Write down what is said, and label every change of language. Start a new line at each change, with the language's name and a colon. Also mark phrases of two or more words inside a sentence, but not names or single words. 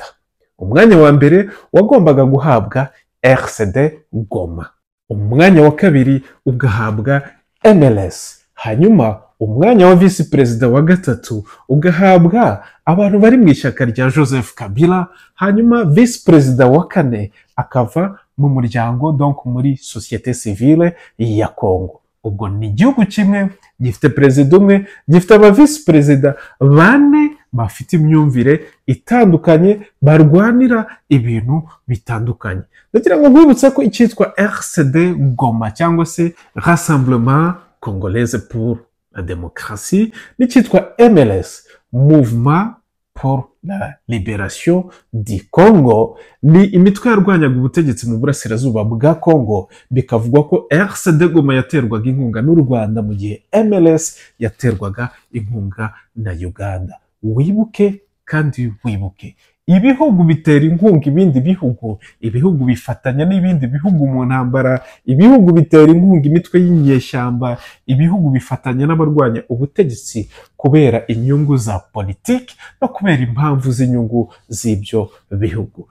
Kinyarwanda: Umwanya wa mbere wagombaga guhabwa RCD Goma, umwanya wa kabiri ugahabwa MLS, hanyuma umwanya wa visi perezida wa gatatu ugahabwa abantu bari mu ishyaka rya Joseph Kabila, hanyuma visi perezida wa kane akava mu muryango, donc muri
French: société civile
Kinyarwanda: ya Kongo. Ubwo ni igihugu kimwe gifite perezida umwe, gifite aba visi perezida 4 bafite imyumvire itandukanye, barwanira ibintu bitandukanye. Ndagira ngo nkwibutse ko icyitwa RCD Goma cyangwa se Rassemblement Congolaise pour la Démocratie, n'icyitwa MLS, Mouvement pour la Libération du Congo, ni imitwe yarwanyaga ubutegetsi mu burasirazuba bwa Congo, bikavugwa ko RCD Goma yaterwaga inkunga n'u Rwanda mu gihe MLS yaterwaga inkunga na Uganda. Wibuke kandi wibuke, ibihugu bitera inkunga ibindi bihugu, ibihugu bifatanya n'ibindi bihugu mu ntambara, ibihugu bitera inkunga imitwe y'inyeshyamba, ibihugu bifatanya n'abarwanya ubutegetsi kubera inyungu za politiki no kubera impamvu z'inyungu z'ibyo bihugu.